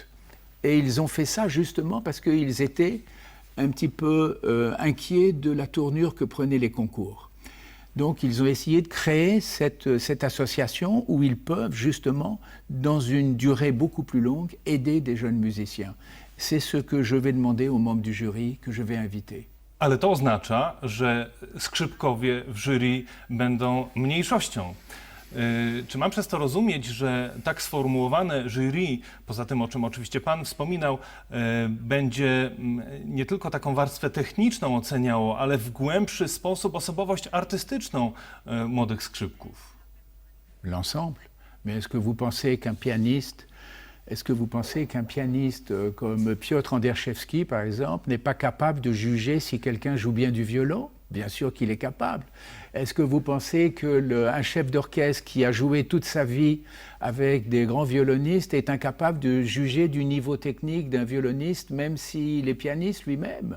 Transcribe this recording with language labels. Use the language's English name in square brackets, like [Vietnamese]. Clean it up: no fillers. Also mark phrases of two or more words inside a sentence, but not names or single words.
[French] Et ils ont fait ça justement parce qu'ils étaient un petit peu inquiets de la tournure que prenaient les concours. Donc ils ont essayé de créer cette association où ils peuvent justement, dans une durée beaucoup plus longue, aider des jeunes musiciens. C'est ce que je vais demander aux membres du jury que je vais inviter. [Polish] Ale to oznacza, że skrzypkowie w jury będą mniejszością. Czy mam przez to rozumieć, że tak sformułowane jury, poza tym, o czym oczywiście Pan wspominał, będzie nie tylko taką warstwę techniczną oceniało, ale w głębszy sposób osobowość artystyczną młodych skrzypków? [French] L'ensemble. Mais est-ce que vous pensez qu'un pianiste, comme Piotr Anderszewski, par exemple, n'est pas capable de juger si quelqu'un joue bien du violon? Bien sûr qu'il est capable. Est-ce que vous pensez qu'un chef d'orchestre qui a joué toute sa vie avec des grands violonistes est incapable de juger du niveau technique d'un violoniste, même s'il est pianiste lui-même?